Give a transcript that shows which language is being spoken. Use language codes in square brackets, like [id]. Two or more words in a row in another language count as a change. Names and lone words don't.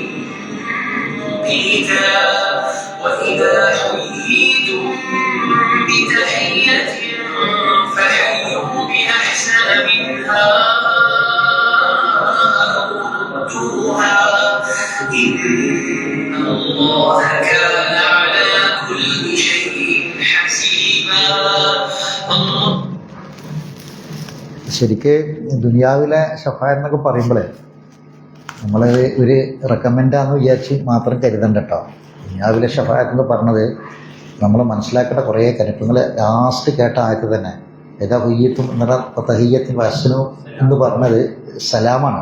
[ar] مقيتا وإذا حييتم بتحية فحيوا بأحسن منها أو ردوها إن الله كان على كل شيء حسيبا. [ml] ശരിക്ക് ദുനിയാവിലെ ഷഫാഅത്ത് എന്നൊക്കെ പറയുമ്പോഴേ നമ്മൾ ഒരു റെക്കമെൻഡാന്ന് വിചാരിച്ച് മാത്രം കരുതണ്ട കേട്ടോ. ദുനിയാവിലെ ഷഫാഅത്ത് എന്ന് പറഞ്ഞത് നമ്മൾ മനസ്സിലാക്കേണ്ട കുറേ കാര്യങ്ങൾ ലാസ്റ്റ് കേട്ട ആയത്ത് തന്നെ ഏതാ ഹുയ്യത്തും എന്നുള്ള തഹിയ്യത്തും വസ്സനു എന്ന് പറഞ്ഞത് സലാമാണ്.